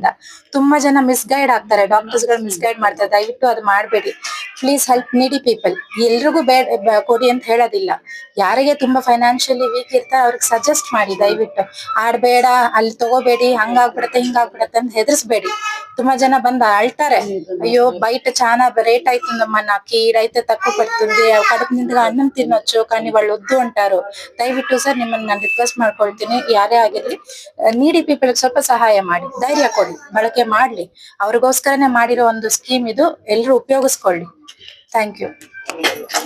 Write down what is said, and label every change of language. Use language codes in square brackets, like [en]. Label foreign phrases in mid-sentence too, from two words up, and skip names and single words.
[kn] ತುಂಬಾ ಜನ ಮಿಸ್ಗೈಡ್ ಆಗ್ತಾರೆ, ಡಾಕ್ಟರ್ಸ್ ಗಳು ಮಿಸ್ಗೈಡ್ ಮಾಡ್ತಾರೆ. ದಯವಿಟ್ಟು ಅದು ಮಾಡ್ಬೇಡಿ. [en] please help needy people. [kn] ಎಲ್ರಿಗೂ ಕೊಡಿ ಅಂತ ಹೇಳೋದಿಲ್ಲ. ಯಾರಿಗೆ ತುಂಬಾ [en] financially weak [kn] ಇರ್ತಾರೆ ಅವ್ರಿಗೆ ಸಜೆಸ್ಟ್ ಮಾಡಿ. ದಯವಿಟ್ಟು ಆಡ್ಬೇಡ, ಅಲ್ಲಿ ತಗೋಬೇಡಿ, ಹಂಗಾಗ್ಬಿಡತ್ತೆ ಹಿಂಗಾಗ್ಬಿಡತ್ತೆ ಅಂತ ಹೆದರ್ಸ್ಬೇಡಿ. ತುಂಬಾ ಜನ ಬಂದ ಅಳ್ತಾರೆ, [te] అయ్యో బయట చాలా రేట్ అవుతుందమ్మా, నాకు ఈడైతే తక్కువ పడుతుంది, కడుపు నిండుగా అన్నం తినొచ్చు కానీ వాళ్ళు వద్దు అంటారు. [kn] ದಯವಿಟ್ಟು ಸರ್ ನಿಮ್ಮನ್ನ ನಾನು ರಿಕ್ವೆಸ್ಟ್ ಮಾಡ್ಕೊಳ್ತೀನಿ, ಯಾರೇ ಆಗಿರ್ಲಿ [en] needy people [kn] ಸ್ವಲ್ಪ ಸಹಾಯ ಮಾಡಿ, ಧೈರ್ಯ ಕೊಡಿ, ಬಳಕೆ ಮಾಡ್ಲಿ. ಅವ್ರಿಗೋಸ್ಕರನೇ ಮಾಡಿರೋ ಒಂದು ಸ್ಕೀಮ್ ಇದು, ಎಲ್ರು ಉಪಯೋಗಿಸ್ಕೊಳ್ಳಿ. [en] thank you.